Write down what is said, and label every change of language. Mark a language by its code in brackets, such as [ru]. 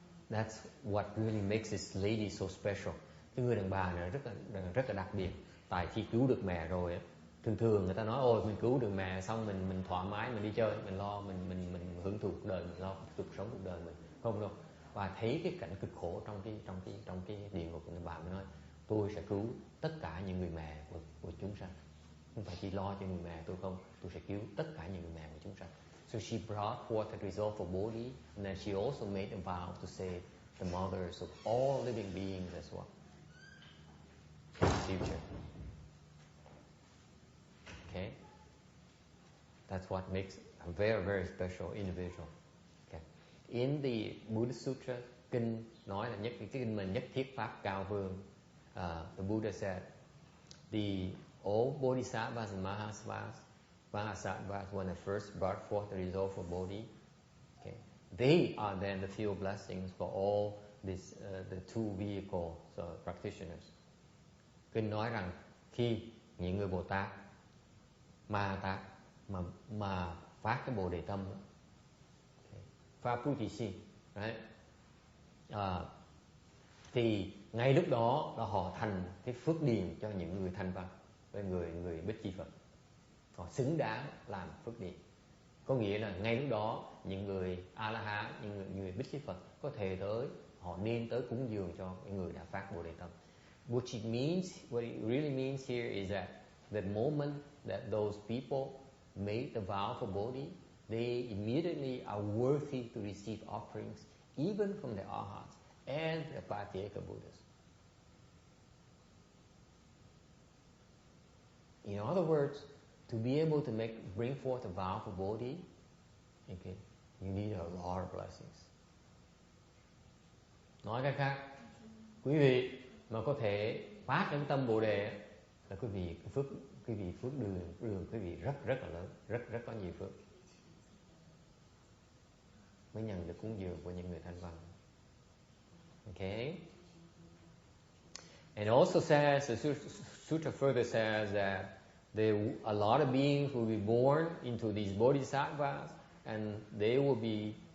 [en] That's what really makes this lady so special. [vi] Cái người đàn bà này rất là đặc biệt. Tại khi cứu được mẹ rồi, thường người ta nói ôi mình cứu được mẹ xong mình thoải mái, mình đi chơi, mình lo mình hưởng thụ cuộc đời, mình lo sống cuộc đời mình, không đâu. Và thấy cái cảnh cực khổ trong cái địa ngục, người bà mới nói tôi sẽ cứu tất cả những người mẹ của chúng sanh. Không phải chỉ lo cho người mẹ tôi không, tôi sẽ cứu tất cả những người mẹ của chúng sanh. [en] So she brought forth the resolve for Bodhi, and then she also made a vow to save the mothers of all living beings as well in the future. Okay, that's what makes a very, very special individual. Okay, in the Buddhist Sutra, [vi] kinh nói là cái kinh mình nhất thiết pháp cao vương. [en] The Buddha said, all Bodhisattvas and Mahasattvas, when they first brought forth the resolve for Bodhi, okay, they are then the field blessings for all this, the two vehicle practitioners. [vi] Kinh nói rằng khi những người Bồ Tát, Ma Tát mà phát cái Bồ Đề Tâm, okay, phát Puti right? Thì ngay lúc đó là họ thành cái phước điền cho những người thanh văn, với người Bích Chi Phật. Họ xứng đáng làm phước điền. Có nghĩa là ngay lúc đó những người A La Hán, những người Bích Chi Phật có thể tới, họ nên tới cúng dường cho những người đã phát Bồ Đề Tâm. [en] What it really means here is that the moment that those people made the vow for Bodhi, they immediately are worthy to receive offerings, even from the Arhats and the Patyeka Buddhas. In other words, to be able to bring forth a vow for Bodhi, okay, you need a lot of blessings. [vi] Nói cách khác, quý vị mà có thể phát đến tâm Bồ Đề là quý vị phước đường quý vị rất là lớn, rất có nhiều phước mới nhận được cúng dường của những người thanh văn. [en] Okay. And also says, the sutra further says that a lot of beings will be born into these bodhisattvas, and they will be